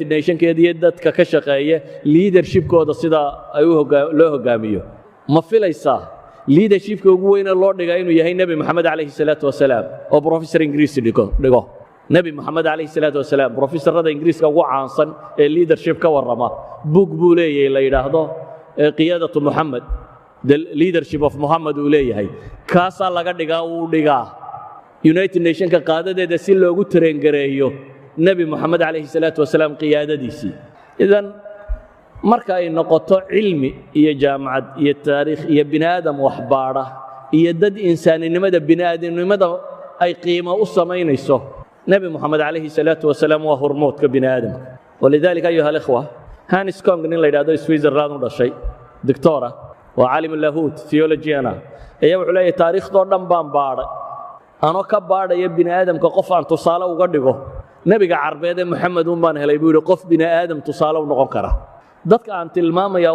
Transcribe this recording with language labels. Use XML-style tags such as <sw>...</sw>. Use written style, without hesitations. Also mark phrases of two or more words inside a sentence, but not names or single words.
<so>Nations keedii dadka ka shaqeeya leadershipkooda sida ay loo hogaamiyo ma filaysaa leadershipka ugu weyn ee loo dhigay inuu yahay Nabi Muhammad alayhi salaatu wasalaam oo</so> <en>professor English</en> <so>dhigo Nabi Muhammad</so> <ar>عليه الصلاة والسلام</ar> <so>professorada Ingiriiska ugu caansan ee leadership ka warrama book buu leeyahay la yiraahdo</so> <ar>قيادة محمد</ar> <en>the leadership of Muhammad</en> <so>uu leeyahay kaasa laga dhigaa uu dhigaa United Nations ka qaadadeeda si loogu tareen gareeyo Nabi Muhammad</so> <ar>عليه الصلاة والسلام</ar> <so>qiyaadadiisii idan marka ay noqoto cilmi iyo jaamacad iyo taariikh iyo bini'aadam waxbaara iyo dad insaaninimada bini'aadamnimada ay qiimo u sameynayso Nabi Muhammad</so> <ar>عليه الصلاة والسلام</ar> <so>waa hormoodka bini'aadamka</so> <ar>ولذلك أيها الإخوة</ar> <so>هانس كونغ nin la yiraahdo Switzerland u dhashay doctora waa caalim lahuut theologiana ayaa wuxuu leeyahay taariikhdoo dhan baan baaray anoo ka baadhaya bini'aadamka qof aan tusaale uga dhigo nabiga carbeed ee Muhammad baan helay buu qof bini'aadam tusaale u noqon kara dadka aan tilmaamaya</so>